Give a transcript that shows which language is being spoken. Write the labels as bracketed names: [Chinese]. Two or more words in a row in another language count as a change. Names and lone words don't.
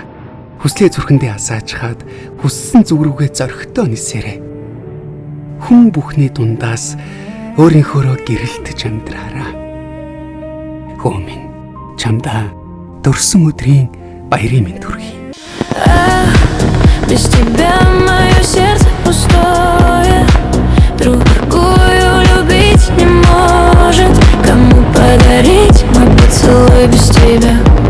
[Mongolian] Хүслээ зүрхэндээ асаажхаад хүссэн зүг рүүгээ зоригтой нисээрэй. Хүн бүхний дундаас өөрийнхөөрөө гэрэлтэж амьдраарай. Хөө минь чамдаа төрсөн өдрийн баярын мэнд хүргэе. [Russian] Без тебя мое сердце пустое, другую любить не может. Кому подарить мой поцелуй без тебя?